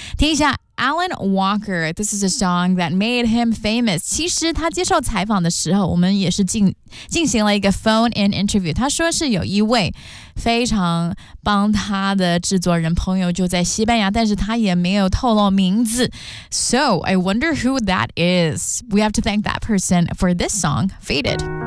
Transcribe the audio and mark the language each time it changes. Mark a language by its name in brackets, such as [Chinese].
[Chinese] 听一下 [English] Alan Walker, This is a song that made him famous. [Chinese] 其实他接受采访的时候，我们也是进行了一个 phone-in interview. 他说是有一位非常帮他的制作人朋友就在西班牙，但是他也没有透露名字。 [English] So, I wonder who that is. We have to thank that person for this song, Faded.